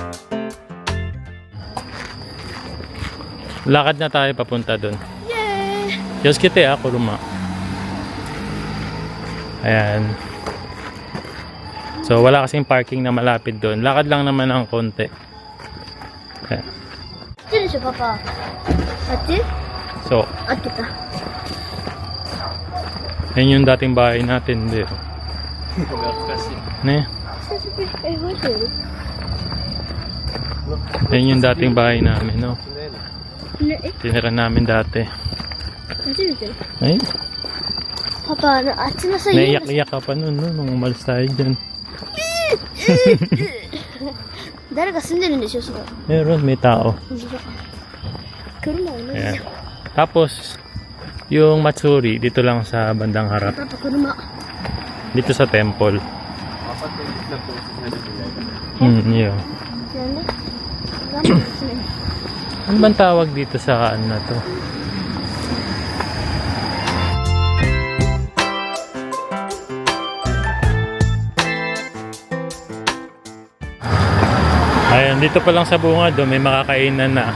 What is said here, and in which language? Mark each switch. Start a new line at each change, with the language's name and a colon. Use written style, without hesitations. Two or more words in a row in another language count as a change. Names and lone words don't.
Filipino: Lakad na tayo papunta dun. Yay! Yosuke kuruma. Ayan. So, wala kasing parking na malapit doon. Lakad lang naman ng konti. Ayan.
Japanese: こっちでしょ、パパ。あっち
Filipino: So,
Japanese: 合ってた。
Filipino: yan yung dating bahay natin. Hindi.
Japanese: Ne? 久しぶり。え、マジで
Filipino: Yan yung dating bahay namin, no?
Japanese: ね、え、
Filipino: Tinira namin dati.
Japanese: 初めて
Filipino: Ay,
Japanese: パパ、あっちのさ、家が
Filipino: naiyak-iyak ka pa nun, no? Nung umalis tayo dyan.
Japanese: 誰か住んでるんでしょ、そこ。
Filipino: Meron, may tao.
Japanese: 車同じじゃん。
Filipino: Ayan. Tapos, yung Matsuri, dito lang sa bandang harap.
Japanese: パパ、車。
Filipino: Dito sa temple. Yun.
Japanese: なんで頑張ってですね。
Filipino: Ano bang tawag dito sa ano na to? Ayan, dito pa lang sa bunga do may makakainan na.